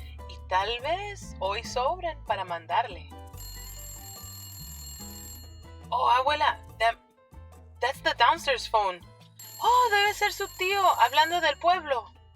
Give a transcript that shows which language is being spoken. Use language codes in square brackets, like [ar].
[es] Y tal vez hoy sobren para mandarle. [en] Oh, abuela, that's the downstairs phone. [es] Oh, debe ser su tío hablando del pueblo.